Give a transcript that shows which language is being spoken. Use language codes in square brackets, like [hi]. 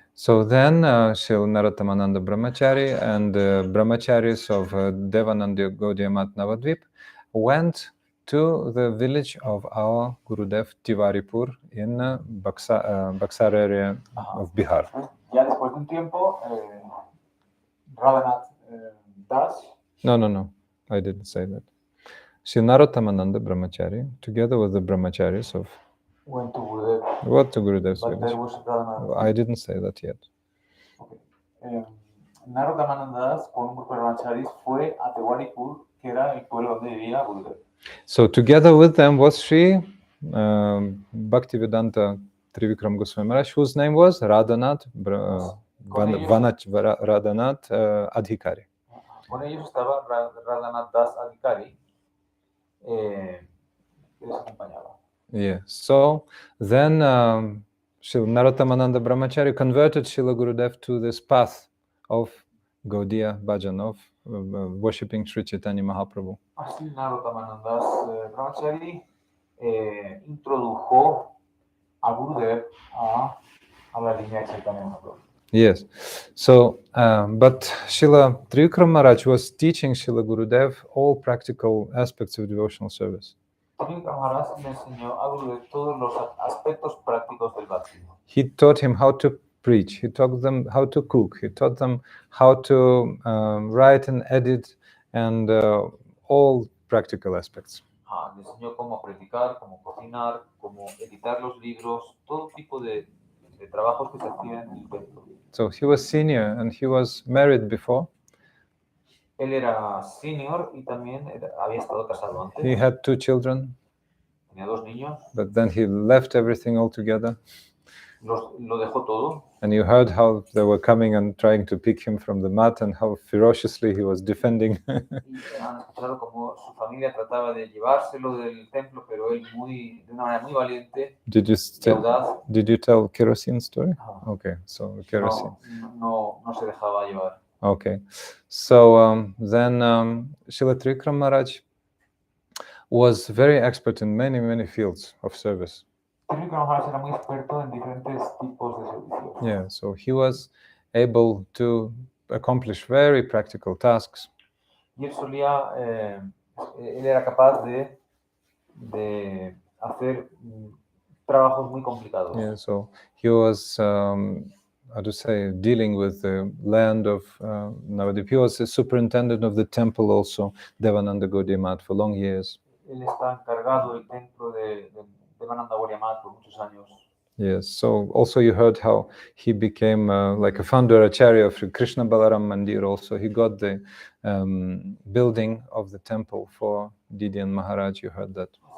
[en] So then Srila Narottamananda Brahmachari and the Brahmacharis of Devananda Gaudiya Mat Navadvip went to the village of our Gurudev Tiwaripur in Baksar area of Bihar. [es] Ya después de un tiempo, Radhanath Das, [en] No, I didn't say that. Sri Narottamananda Brahmachari, together with the Brahmacharis of went to Gurudev, what to Gurudev's but there village. was Radhanath. I didn't say that yet. Okay. [es] Narottamananda Das con un grupo de Brahmacharis fue a Tiwaripur, que era el pueblo donde vivía Gurudev. [en] So together with them was Sri Bhaktivedanta Trivikrama Goswami Maharaj, whose name was Radhanath Radhanath Adhikari. [es] Con ellos estaba Radhanath Das Adhikari, que les acompañaba. [en] Yeah. So then Srila Narottamananda Brahmachari converted Srila Gurudev to this path of Gaudiya Bhajan, of worshipping Sri Chaitanya Mahaprabhu. [es] Así Narottamananda Das Brahmachari introdujo a Gurudev a la línea de Chaitanya Mahaprabhu. [en] Yes. So, but Srila Trivikrama Maharaj was teaching Srila Gurudev all practical aspects of devotional service. [es] Trivikrama Maharaj le enseñó a Gurudev todos los aspectos prácticos del bhakti. [en] He taught him how to preach. He taught them how to cook. He taught them how to write and edit, and all practical aspects. [es] Le enseñó cómo predicar, cómo cocinar, cómo editar los libros, todo tipo de trabajos que se hacían en el templo. [en] So he was senior and he was married before. [es] Él era senior y también había estado casado antes. [en] He had 2 children, [es] Tenía 2 niños. [en] but then he left everything altogether. [es] Lo dejó todo. [en] And you heard how they were coming and trying to pick him from the mat and how ferociously he was defending. [es] Y han escuchado cómo su familia trataba de llevárselo del templo, pero él de una manera muy valiente [en] Did [es] y audaz, [en] you tell kerosene story? [es] Ajá. [en] Okay, so kerosene. [es] no se dejaba llevar. [en] Okay, so then Srila Trivikrama Maharaj was very expert in many fields of service. [es] Trivikrama Maharaj era muy experto en diferentes tipos de servicios. [en] Yeah, so he was able to accomplish very practical tasks. [es] Y él era capaz de hacer trabajos muy complicados. [en] Yeah, so he was, how to say, dealing with the land of Navadvip. He was a superintendent of the temple also, Devananda Gaudiya Mat, for long years. [es] Él está encargado del templo de Devananda Gaudiya Mat por muchos años. [en] Yes, so also you heard how he became like a founder acharya of Krishna Balaram Mandir also. He got the building of the temple for Didian Maharaj, you heard that.